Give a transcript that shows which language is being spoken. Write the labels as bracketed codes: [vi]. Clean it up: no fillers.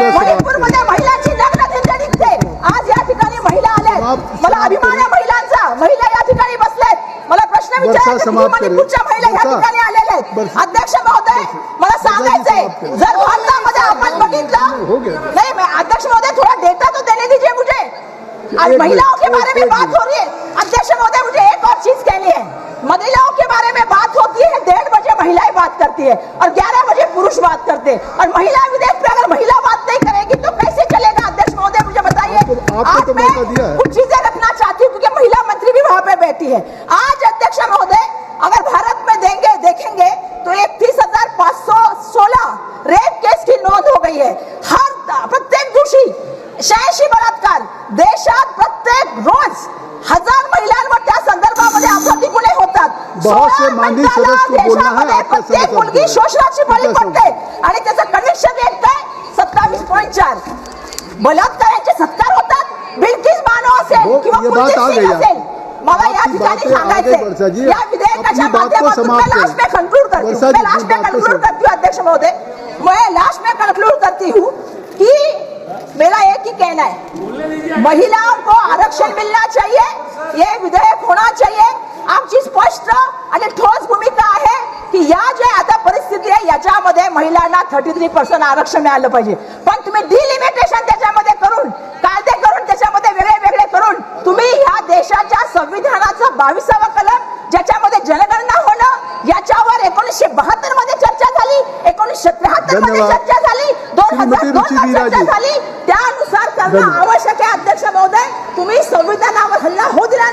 [mr] मणिपूरमध्ये महिलांची लग्न दिंडी निघते. आज या ठिकाणी महिला आल्या. मला अभिमान आहे महिलांचा. महिला या ठिकाणी बसल्यात. मला प्रश्न विचारायचा, मणिपूरच्या महिला या ठिकाणी आलेल्या आहेत. अध्यक्ष महोदय, मला सांगायचंय, जर भारतामध्ये आपण बघितलं नाही, अध्यक्ष महोदय [hi] थोड़ा डेटा तो देने दीजिए मुझे. आज महिलाओं के बारे में बात हो रही है. अध्यक्ष महोदय, मुझे एक और चीज कहनी है. महिलाओं के बारे में बात होती है, 1:30 बजे महिलाएं बात करती है और 11 बजे पुरुष बात करते हैं. और महिला विधेयक पे अगर महिला बात नहीं करेगी तो कैसे चलेगा? अध्यक्ष महोदय मुझे बताइए. आज मैं कुछ चीजें रखना चाहती हूँ क्योंकि महिला मंत्री भी वहां पे बैठी है. आज अध्यक्ष महोदय अगर भारत में देखेंगे तो 31,516 रेप केस की नोंद हो गई है. [mr] हर प्रत्येक दोषी 86 बलात्कार देशात प्रत्येक रोज 1000 महिलांवर त्या संदर्भामध्ये अपराधी गुन्हे होतात. [hi] बहुत से माननीय सदस्य को बोलना है. आपका [mr] प्रत्येक मुलगी शोषणाची बळी पडते आणि त्याचं कन्व्हिक्शन रेट काय? 27.4. बलात्काराचे सत्कार होतात. बिल्किस बानो असेल किंवा कुलदीप सिंग असेल. मला या ठिकाणी सांगायचंय, या विधेयकाच्या माध्यमातून [hi] मैं लास्ट में कंक्लूड करती हूँ. अध्यक्ष महोदय, मैं लास्ट में कंक्लूड करती हूँ कि मेरा एक ही कहना है, महिलाओं को आरक्षण मिलना चाहिए, ये विधेयक होना चाहिए. [mr] आमची स्पष्ट आणि ठोस भूमिका आहे की या जे आता परिस्थिती आहे याच्यामध्ये महिलांना 33% आरक्षण मिळालं पाहिजे. पण तुम्ही डिलिमिटेशन त्याच्यामध्ये करून, कायदे करून, त्याच्यामध्ये वेगळे करून तुम्ही ह्या देशाच्या संविधानाचा 22वा कलम ज्याच्यामध्ये जनगणना होणं याच्यावर 1972 मध्ये चर्चा झाली, 1973 मध्ये चर्चा झाली, 2002 चर्चा झाली, त्यानुसार करणं आवश्यक आहे. अध्यक्ष महोदय, तुम्ही संविधानावर हल्ला होत